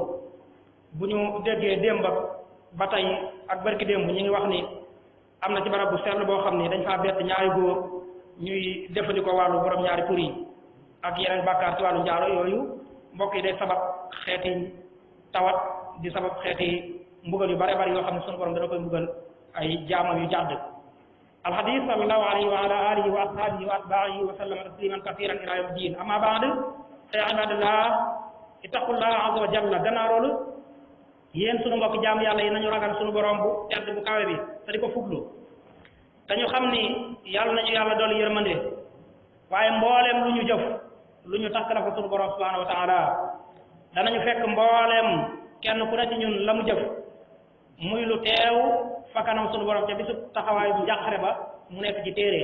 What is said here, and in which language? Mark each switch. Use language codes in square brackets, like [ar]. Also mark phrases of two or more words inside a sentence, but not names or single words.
[wo] bu ñu déggee démb ba tey ak barki démb ñu ngi wax ni am na ci barab bu sell boo xam ni dañ faa bett ñaari góor ñuy jëfandikoo wàllu borom ñaari tur yi ak yeneen bàkkaar ci wàllu njaaro yooyu. mbokk yi day sabab xeeti tawat, di sabab xeeti mbugal yu bare bari yoo xam ne sunu borom dana koy mbugal ay jaamam yu jàdd. [ar] الحديث صلى الله عليه وعلى آله وأصحابه وأتباعه وسلم تسليما كثيرا إلى يوم الدين. أما بعد يا عباد الله اتقوا الله عز وجل. [wo] gannaaw loolu, yéen sunu mbokk jaam yàlla yi nañu ragal sunu borom bu tedd bu kawe bi te di ko fuglu. dañu xam ni yàlla nañu yàlla dolli yërmande, waaye mbooleem lu ñu jëf lu ñu takk la ko sunu borom [ar] سبحانه وتعالى. [wo] danañu fekk mbooleem kenn ku ne ci ñun la mu jëf muy lu teew fa kanam sunu borom ca bisu taxawaay bu njàqare ba mu nekk ci téere.